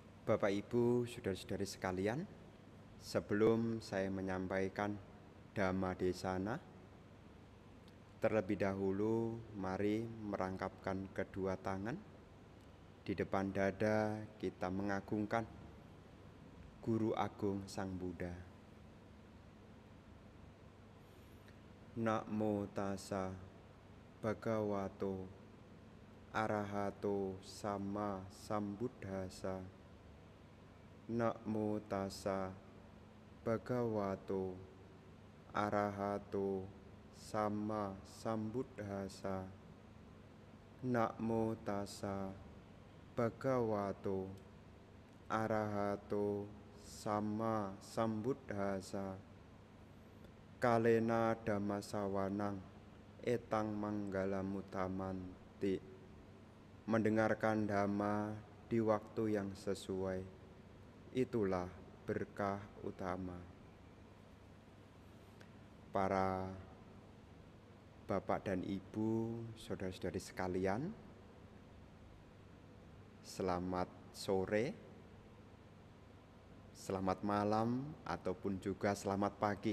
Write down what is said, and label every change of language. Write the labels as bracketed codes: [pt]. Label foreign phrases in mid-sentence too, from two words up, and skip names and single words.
[id] Bapak Ibu, saudara-saudari sekalian, sebelum saya menyampaikan Dhamma Desana, terlebih dahulu mari merangkapkan kedua tangan. Di depan dada kita mengagungkan Guru Agung Sang Buddha. [pi] Namo tassa bhagavato arahato sama sambuddhassa. Namo tassa bhagavato arahato sama sambuddhassa. Namo tassa bhagavato arahato sama sambuddhassa. Kalena dhammasawanang etang manggalamuttamanti. [id] Mendengarkan dhamma di waktu yang sesuai, itulah berkah utama. Para Bapak dan Ibu, saudara-saudari sekalian, selamat sore, selamat malam, ataupun juga selamat pagi.